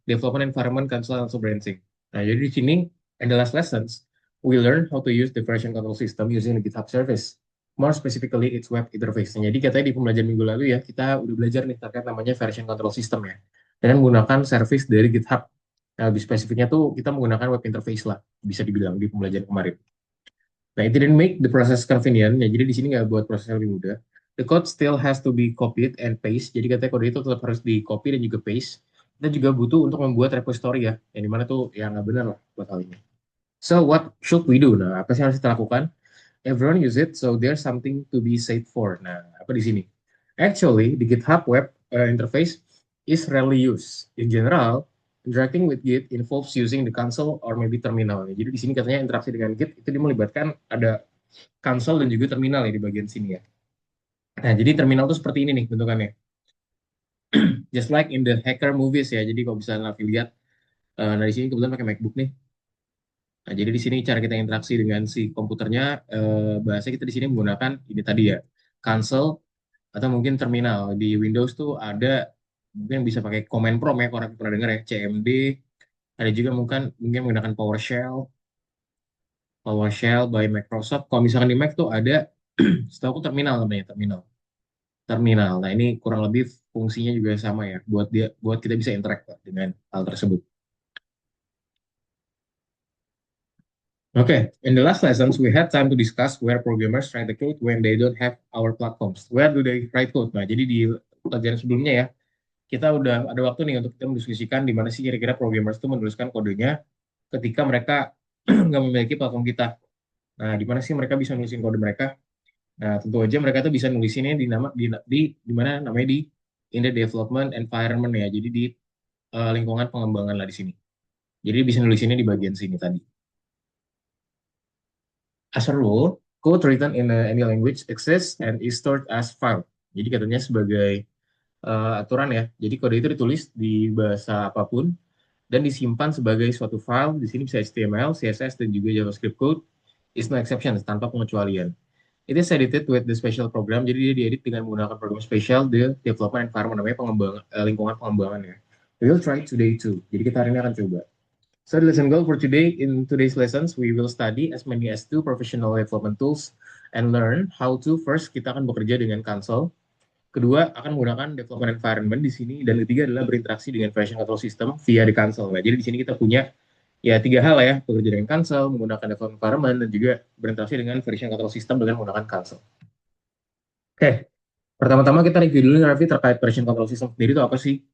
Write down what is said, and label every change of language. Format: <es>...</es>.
<en>Development Environment, Cancel, and also Branding.</en> <id>Nah, jadi di sini,</id> <en>in the last lessons, we learn how to use the version control system using the GitHub service. More specifically, its web interface.</en> <id>Nah, jadi katanya di pembelajaran minggu lalu ya, kita udah belajar nih terkait namanya version control system ya. Dengan menggunakan service dari GitHub. Nah, lebih spesifiknya tuh kita menggunakan web interface lah, bisa dibilang di pembelajaran kemarin. Nah,</id> <en>it didn't make the process convenient.</en> <id>Ya, jadi di sini nggak buat prosesnya lebih mudah.</id> <en>The code still has to be copied and paste.</en> <id>Jadi katanya kode itu tetap harus di copy dan juga paste. Kita juga butuh untuk membuat repository ya. Yang dimana tuh yang nggak benar lah buat hal ini.</id> <en>So what should we do?</en> <id>Nah, apa sih yang harus kita lakukan?</id> <en>Everyone use it, so there's something to be said for.</en> <id>Nah, apa di sini?</id> <en>Actually, the GitHub web interface is rarely used. In general, interacting with Git involves using the console or maybe terminal.</en> <id>Jadi di sini katanya interaksi dengan Git itu dia melibatkan ada console dan juga terminal ya di bagian sini ya. Nah, jadi terminal tuh seperti ini nih bentukannya.</id> <en>Just like in the hacker movies</en> <id>ya. Jadi kalau bisa Navi lihat, nah di sini kebetulan pakai MacBook nih. Nah, jadi di sini cara kita interaksi dengan si komputernya, bahasa kita di sini menggunakan ini tadi ya, console atau mungkin terminal. Di Windows tuh ada mungkin bisa pakai command prompt ya, kalau orang pernah dengar ya, CMD. Ada juga mungkin menggunakan PowerShell by Microsoft. Kalau misalkan di Mac tuh ada, setahu aku terminal namanya, terminal. Nah, ini kurang lebih fungsinya juga sama ya, buat kita bisa interact Pak, dengan hal tersebut.</id> <en>Okay, in the last lessons, we had time to discuss where programmers write the code when they don't have our platforms. Where do they write code?</en> <id>Nah, jadi di pelajaran sebelumnya ya, kita udah ada waktu nih untuk kita mendiskusikan di mana sih kira-kira programmers itu menuliskan kodenya ketika mereka nggak memiliki platform kita. Nah, di mana sih mereka bisa nulisin kode mereka? Nah, tentu aja mereka tuh bisa nulisinnya di nama di mana namanya di</id> <en>in the development environment</en> <id>ya. Jadi di lingkungan pengembangan lah di sini. Jadi bisa nulisinnya di bagian sini tadi.</id> <en>As a rule, code written in any language exists and is stored as file.</en> <id>Jadi katanya sebagai aturan ya. Jadi kode itu ditulis di bahasa apapun dan disimpan sebagai suatu file. Di sini bisa HTML, CSS, dan juga JavaScript code.</id> <en>Is no exception,</en> <id>tanpa pengecualian.</id> <en>It is edited with the special program.</en> <id>Jadi dia diedit dengan menggunakan program spesial</id> <en>the development environment,</en> <id>namanya lingkungan pengembangan ya.</id> <en>We will try today too.</en> <id>Jadi kita hari ini akan coba.</id> <en>So the lesson goal for today, in today's lessons, we will study as many as two professional development tools and learn how to first</en> <id>kita akan bekerja dengan console. Kedua, akan menggunakan development environment di sini. Dan ketiga adalah berinteraksi dengan version control system via di console. Nah, jadi di sini kita punya ya tiga hal ya, bekerja dengan console, menggunakan development environment, dan juga berinteraksi dengan version control system dengan menggunakan console. Oke, pertama-tama kita review dulu nih, Raffi, terkait version control system sendiri itu apa sih?</id>